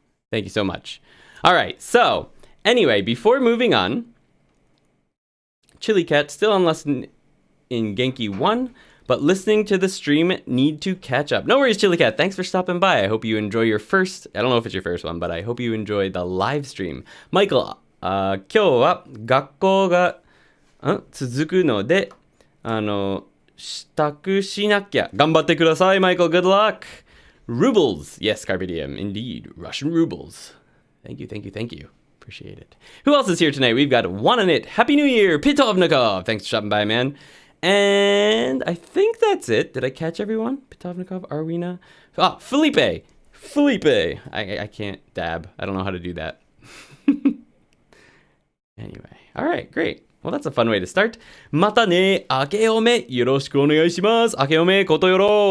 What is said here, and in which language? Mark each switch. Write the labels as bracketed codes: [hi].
[en] Thank you so much. All right, so anyway, before moving on, Chili Cat still on lesson in Genki 1, but listening to the stream need to catch up. No worries, Chili Cat. Thanks for stopping by. I hope you enjoy your first, I don't know if it's your first one, but I hope you enjoy the live stream. [ja] Michael, 今日は学校が続くので、支度しなきゃ。頑張ってください, Michael. [en] Good luck. Rubles. Yes, Carpe Diem. Indeed. Russian rubles. Thank you, thank you, thank you. Appreciate it. Who else is here tonight? We've got One on It. Happy New Year, Pitovnikov. Thanks for stopping by, man. And I think that's it. Did I catch everyone? Pitovnikov, Arwina. Ah, Felipe. Felipe. I can't dab. I don't know how to do that. Anyway. All right, great. Well, that's a fun way to start. [ja] またね。明けおめ。よろしくお願いします。明けおめことよろ。